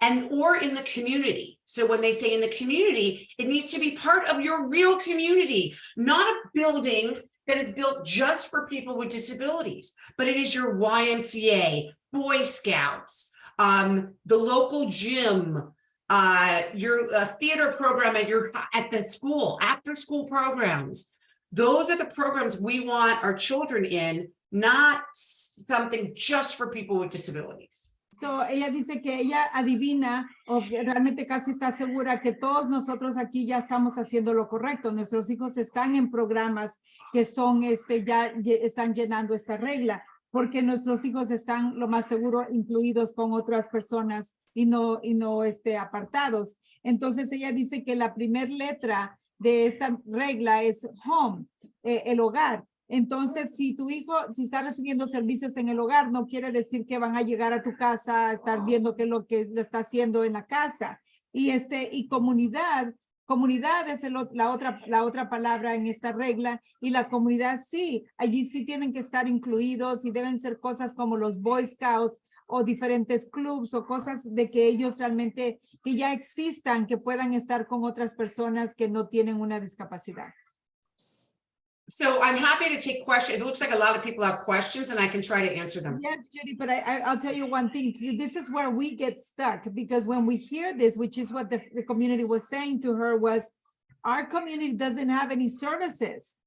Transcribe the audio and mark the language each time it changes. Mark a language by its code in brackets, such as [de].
[en] Or in the community. So when they say in the community, it needs to be part of your real community, not a building that is built just for people with disabilities, but it is your YMCA, Boy Scouts, the local gym, your theater program at the school, after school programs. Those are the programs we want our children in, not something just for people with disabilities. [es] So ella dice que ella adivina o que realmente casi está segura que todos nosotros aquí ya estamos haciendo lo correcto. Nuestros hijos están en programas que son ya están llenando esta regla, porque nuestros hijos están lo más seguro incluidos con otras personas y no apartados. Entonces ella dice que la primer letra de esta regla es home, el hogar. Entonces, si tu hijo, si está recibiendo servicios en el hogar, no quiere decir que van a llegar a tu casa a estar viendo qué es lo que le está haciendo en la casa. Y comunidad es la otra palabra en esta regla, y la comunidad sí, allí sí tienen que estar incluidos y deben ser cosas como los Boy Scouts o diferentes clubs o cosas de que ellos realmente, que ya existan, que puedan estar con otras personas que no tienen una discapacidad. [en] So I'm happy to take questions. It looks like a lot of people have questions and I can try to answer them. Yes, Judy, but I'll tell you one thing. This is where we get stuck, because when we hear this, which is what the community was saying to her, was our community doesn't have any services.